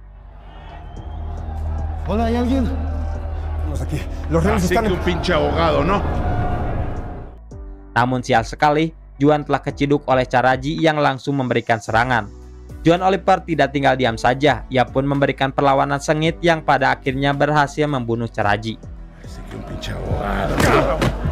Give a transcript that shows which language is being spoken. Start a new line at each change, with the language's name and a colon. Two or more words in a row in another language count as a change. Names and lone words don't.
Spanish: Hola, ¿hay alguien? Estamos aquí. Los reos están... un pinche abogado, ¿no?
Indonesian: Namun sial sekali, Juan telah keciduk oleh Charaji yang langsung memberikan serangan. Juan Oliver tidak tinggal diam saja, ia pun memberikan perlawanan sengit yang pada akhirnya berhasil membunuh Charaji.
Spanish: Un pinche abogado.